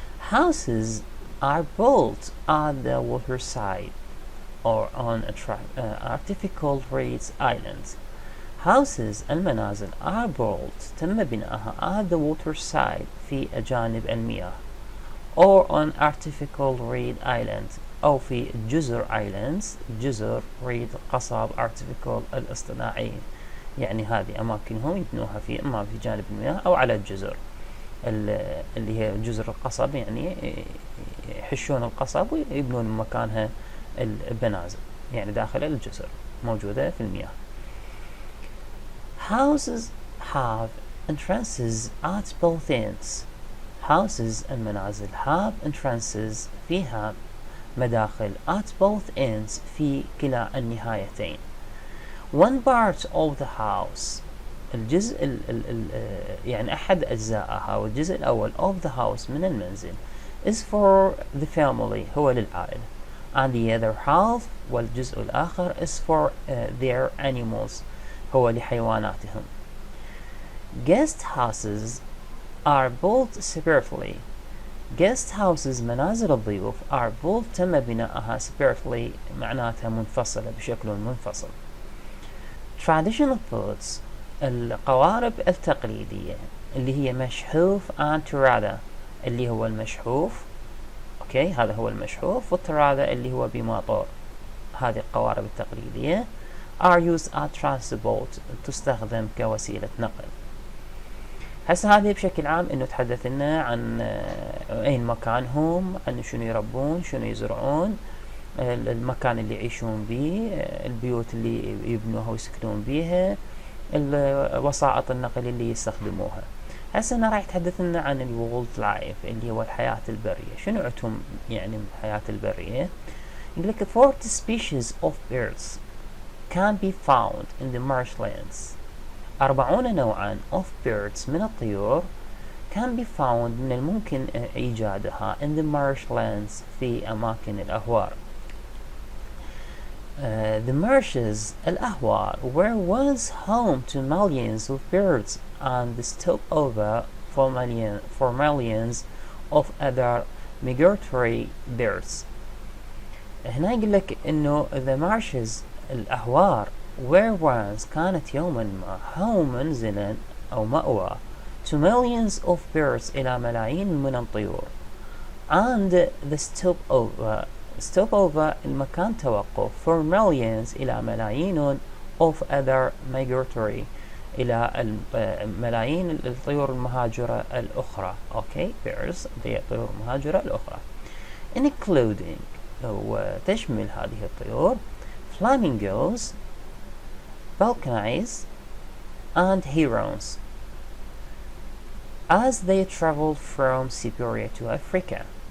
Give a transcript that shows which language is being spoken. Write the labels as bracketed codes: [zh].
[en] Houses are built on the waterside or on artificial reeds islands. houses [ar] المنازل [en] are built [ar] تم بناءها [en] at the waterside [ar] في جانب المياه [en] or on artificial reed islands [ar] أو في جزر islands جزر reed قصب artificial الاصطناعي يعني هذه أماكنهم يبنوها في إما في جانب المياه أو على الجزر اللي هي جزر القصب يعني يحشون القصب ويبنون مكانها البنازل يعني داخل الجزر موجودة في المياه. [en] Houses have entrances at both ends. Houses [ar] المنازل [en] have entrances [ar] فيها مداخل [en] at both ends [ar] في كلا النهايتين. [en] One part of the house [ar] الجزء يعني أحد أجزائها والجزء الأول [en] of the house [ar] من المنزل [en] is for the family [ar] هو للعائلة [en] and the other half [ar] والجزء الآخر [en] is for their animals [ar] هو لحيواناتهم. [en] Guest houses are built separately. Guest houses [ar] منازل الضيوف [en] are built [ar] تم بناءها [en] separately [ar] معناتها منفصلة بشكل منفصل. [en] Traditional foods [ar] القوارب التقليدية اللي هي مشحوف and ترادة اللي هو المشحوف اوكي هذا هو المشحوف والترادة اللي هو بماطور هذه القوارب التقليدية [en] are used as transport [ar] تستخدم كوسيلة نقل. هسه هذه بشكل عام انه تحدث لنا عن اين مكانهم عن شنو يربون شنو يزرعون المكان اللي يعيشون به البيوت اللي يبنوها ويسكنون بيها وسائط النقل اللي يستخدموها. هسه أنا راح يتحدث لنا عن الوولد لايف اللي هو الحياة البرية. شنو عندهم يعني الحياة البرية؟ يقول لك [en] 40 species of birds can be found in the marshlands. [ar] 40 نوعا [en] of birds [ar] من الطيور [en] can be found [ar] من الممكن إيجادها [en] in the marshlands [ar] في أماكن الأهوار. [en] The marshes [ar] الأهوار [en] were once home to millions of birds and the stopover for millions of other migratory birds. [ar] هنا يقول لك إنه [en] the marshes [ar] الأهوار [en] were once [ar] كانت يوما ما home منزلا أو مأوى [en] to millions of birds [ar] إلى ملايين من الطيور [en] and the stopover [ar] المكان توقف [en] for millions [ar] إلى ملايين [en] of other migratory [ar] إلى ملايين الطيور المهاجرة الأخرى أوكي [en] birds [ar] الطيور المهاجرة الأخرى [en] including [ar] وتشمل هذه الطيور [en] flamingos falcons and herons as they traveled from Siberia to Africa.